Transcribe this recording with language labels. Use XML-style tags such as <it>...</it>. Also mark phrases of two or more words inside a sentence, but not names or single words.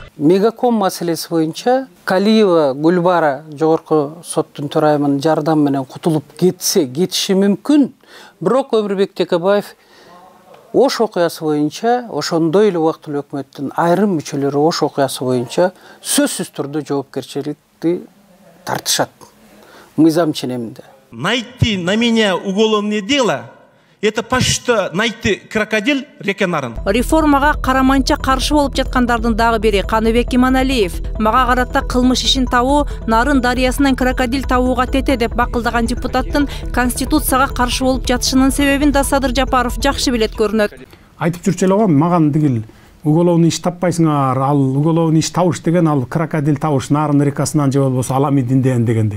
<ky>Мегаком маселеси боюнча Калиева Гүлбара жогорку соттун төрайымынын жардамы менен кутулуп кетиши мүмкүн. Бирок Өмүрбек Текебаев Ош окуясы боюнча, ошондой эле убактылуу өкмөттүн айрым мүчөлөрү Ош окуясы боюнча сөзсүз түрдө жоопкерчиликти тартышат. Мыйзам ченеминде.</ky> <ru>Найти на меня уголовное дело — это почти что найти крокодил реке Нарын.</ru> <ky>Реформага караманча каршы болуп жаткандардын дагы бири Каныбек Иманалиев. Мага карата кылмыш ишин табуу Нарын дарыясынан крокодил табууга тете деп бакылдаган депутаттын конституцияга каршы болуп жатышынын себебин да Садыр Жапаров жакшы билет көрүнөт. Айтып жүрчү эле го, маган дигил уголовный иш таппайсыңар, ал уголовный иш табыш деген ал крокодил табыш Нарын рекасынан же болбосо Аламидинден дегендей.</ky>